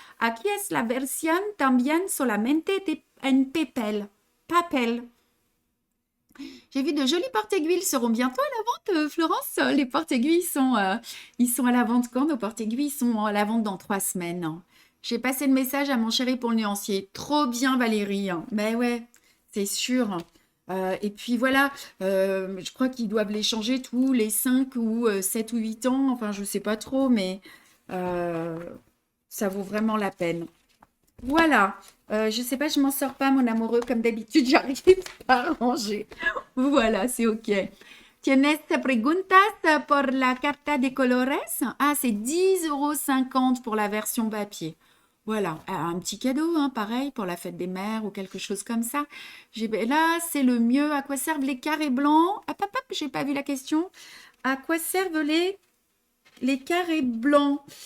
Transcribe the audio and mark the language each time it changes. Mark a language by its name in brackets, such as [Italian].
[Spanish] Aquí es la versión también solamente en papel. [French] J'ai vu de jolis porte-aiguilles seront bientôt à la vente, Florence. Les porte-aiguilles ils sont à la vente quand? Nos porte-aiguilles sont à la vente dans 3 semaines. J'ai passé le message à mon chéri pour le nuancier. Trop bien, Valérie. Ben ouais, c'est sûr. Et puis voilà, je crois qu'ils doivent les changer tous les 5 ou 7 ou 8 ans. Enfin, je ne sais pas trop, mais ça vaut vraiment la peine. Voilà. Je ne sais pas, je m'en sors pas, mon amoureux. Comme d'habitude, j'arrive pas à ranger. Voilà, c'est OK. [Spanish] Tienes preguntas por la carta de colores? [French] Ah, c'est 10,50 € pour la version papier. Voilà, un petit cadeau, pareil, pour la fête des mères ou quelque chose comme ça. Là, c'est le mieux. À quoi servent les carrés blancs? Ah, papa, j'ai pas vu la question. À quoi servent les carrés blancs?